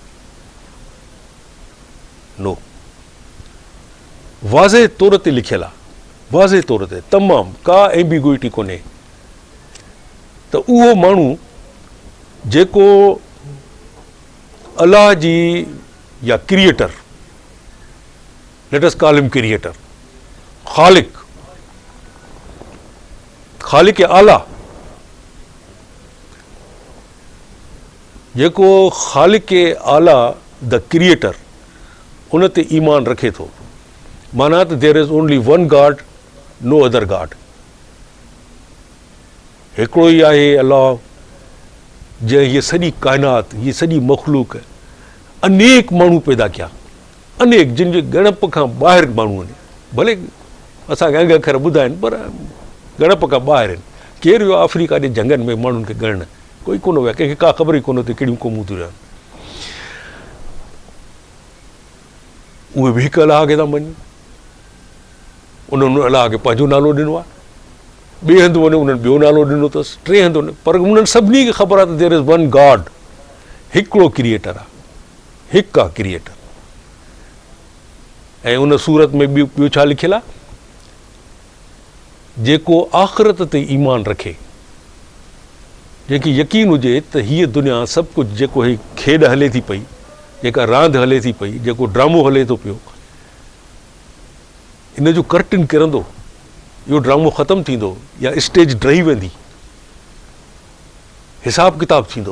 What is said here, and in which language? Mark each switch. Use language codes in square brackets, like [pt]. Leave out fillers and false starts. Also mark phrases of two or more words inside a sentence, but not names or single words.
[sd] नो, वाज़े तौर ते लिखियलु आहे, वाज़े तौर ते, तमामु का एम्बिग्युइटी कोन्हे। त उहो माण्हू जेको अलाह जी या क्रिएटर, [en] let us call him creator, [sd] ख़ालिक आला, जेको ख़ालिक आला [en] the creator [sd] उन ते ईमान रखे थो, माना त [en] there is only one God, no other God. [sd] हिकिड़ो ई आहे अलाह जंहिं हीअ सॼी काइनात, हीअ सॼी मख़लूक, अनेक माण्हू पैदा कया, अनेक, जिन जे ॻणप खां ॿाहिरि माण्हू आहिनि, भले असांखे अंग अखर ॿुधाइनि पर ॻणप खां ॿाहिरि आहिनि। केरु वियो अफ्रीका जे जंगनि में माण्हुनि खे ॻणण? कोई कोन विया, कंहिंखे का ख़बर ई कोन हुते कहिड़ियूं क़ौमूं थियूं रहनि। उहे बि हिकु अलाह खे था मञनि, उन्हनि अलाह खे पंहिंजो नालो ॾिनो आहे, ॿिए हंधि वञो उन्हनि ॿियो नालो ॾिनो अथसि, टे हंधि वञो, पर उन्हनि सभिनी खे ख़बर आहे त [en] there is one God, [sd] हिकिड़ो क्रिएटर आहे, हिकु आहे क्रिएटर। ऐं उन सूरत में ॿियो छा लिखियलु आहे? जेको आख़िरत ते ईमान रखे, जंहिंखे यकीन हुजे त हीअ दुनिया सभु कुझु, जेको ही खेॾ हले थी पई, जेका रांदि हले थी पई, जेको ड्रामो हले थो पियो, इन जो कर्टन किरंदो, इहो ड्रामो ख़तमु थींदो या स्टेज ड्रही वेंदी, हिसाब किताब थींदो।